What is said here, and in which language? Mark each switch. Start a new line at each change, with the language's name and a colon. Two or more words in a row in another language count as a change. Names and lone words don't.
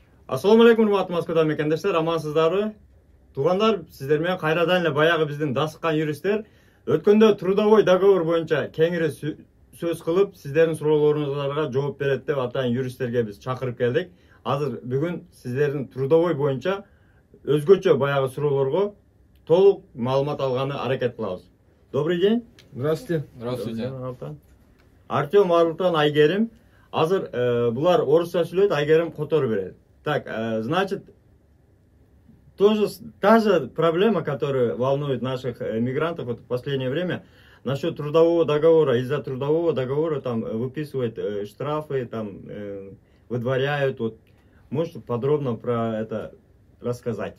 Arabic: Ассаламу алейкум,
Kyrgyz: урматтуу Москвада мекендештер, амансыздарбы? Туугандар, сиздер менен кайрадан эле баягы биздин дасыккан юристтер өткөндө
Russian: трудовой договор
Kyrgyz: боюнча кеңири сөз кылып, сиздердин суроолоруңуздарга жооп берет деп атайын юристтерге биз чакырып келдик. Азыр бүгүн сиздердин трудовой боюнча өзгөчө баягы суроолорго толук маалымат алганы аракет кылабыз.
Russian: Добрый день. Здравствуйте. Здравствуйте. Артем, Арлтан, Айгерим.
Kyrgyz: Азыр булар орусча сүйлөйт, Айгерим котору берет.
Russian: Так, значит, тоже та же проблема, которая волнует наших мигрантов вот в последнее время, насчет трудового договора. Из-за трудового договора там выписывают штрафы, там выдворяют. Вот, можете подробно про это рассказать?